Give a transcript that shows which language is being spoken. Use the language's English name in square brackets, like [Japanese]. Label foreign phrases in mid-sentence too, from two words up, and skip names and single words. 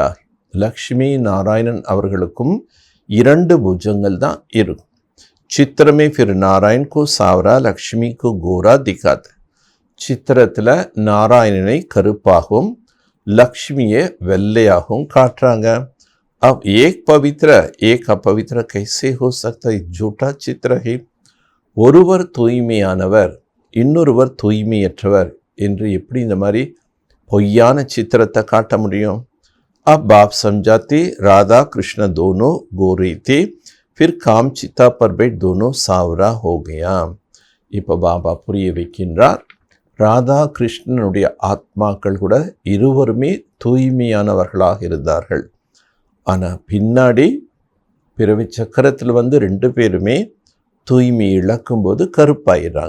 [Tamil] லக்ஷ்மி நாராயணன் அவர்களுக்கும் 2 புஜங்கள் தான் இருக்கும். [Hindi] चित्र में फिर नारायण को सांवरा लक्ष्मी को गोरा दिखात. [Tamil] சித்திரத்தில் நாராயணனை கருப்பாகவும் லக்ஷ்மியை வெள்ளையாகவும் காட்டுறாங்க. [Hindi] अब एक पवित्र एक अपवित्र कैसे हो सकता है? झूठा चित्र है. [Tamil] ஒருவர் தூய்மையானவர் இன்னொருவர் தூய்மையற்றவர் என்று எப்படி இந்த மாதிரி பொய்யான சித்திரத்தை காட்ட முடியும்? [Hindi] अब बाप समझाते राधा कृष्ण दोनों गोरे थे, फिर काम चिता पर बैठ दोनों सावरा हो गया. [Tamil] இப்போ பாபா புரிய வைக்கின்றார். ராதா கிருஷ்ணனுடைய ஆத்மாக்கள் கூட இருவருமே தூய்மையானவர்களாக இருந்தார்கள். ஆனால் பின்னாடி பிறவி சக்கரத்தில் 2 பேருமே தூய்மை இழக்கும்போது கருப்பாயிடுறாங்க.